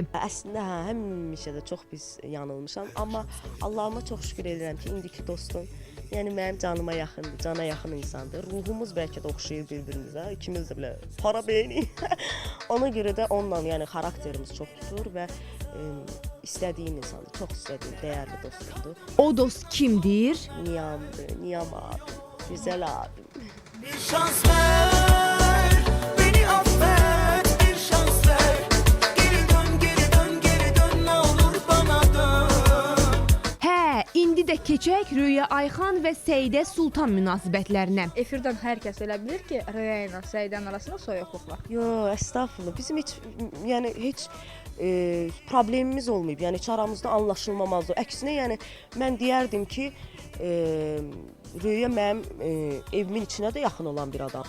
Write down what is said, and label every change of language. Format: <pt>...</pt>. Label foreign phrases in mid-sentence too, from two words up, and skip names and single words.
<az>Əslində həmişə də çox pis yanılmışam, amma Allahıma çox şükür edirəm ki, indiki dostum, yəni mənim canıma yaxındır, cana yaxın insandır. Ruhumuz bəlkə də oxşayır bir-birimizə, ikimiz də belə para beyni. Ona görə də onunla, yəni xarakterimiz çox tutur və istədiyim insandır, çox istədiyim, dəyərli dostumdur. O dost kimdir? Niyamdır,</az> <tr>Niyam abim, güzel abim. Bir şans ver, beni affet, bir şans ver. Geri dön, geri dön, geri dön, ne olur bana dön.</tr> <az>Hə, indi də keçək Röya Ayxan və Səidə Sultan münasibətlərinə. Efirdən hər kəs elə bilir ki, Röya ilə Səidənin arasında soyuqluq var.</az> <tr>Yo, estağfurullah.</tr> <az>Bizim heç problemimiz olmayıb. Yəni heç aramızda anlaşılmamazdır. Əksinə, yəni mən deyərdim ki, Röya mənim evimin içinə də yaxın olan bir adam.</az>